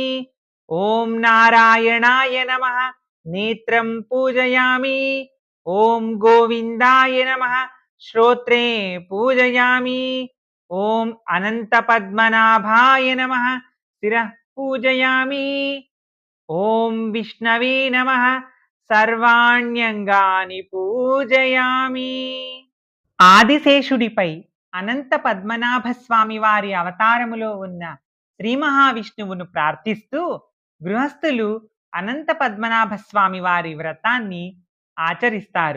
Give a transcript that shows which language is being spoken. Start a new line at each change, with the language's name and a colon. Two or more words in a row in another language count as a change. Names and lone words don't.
Sanskrit: ओम नारायणाय नमः नेत्रं पूजयामि. ओम गोविंदाय नमः श्रोत्रे पूजयामि. ओम अनंतपद्मनाभाय नमः शिरः पूजयामि. ओम विष्णवे नमः సర్వాణ్యంగాని పూజయామి.
Telugu: ఆదిశేషుడిపై అనంత పద్మనాభ స్వామి వారి అవతారములో ఉన్న శ్రీ మహావిష్ణువును ప్రార్థిస్తూ గృహస్థులు అనంత పద్మనాభ స్వామి వారి వ్రతాన్ని ఆచరిస్తారు.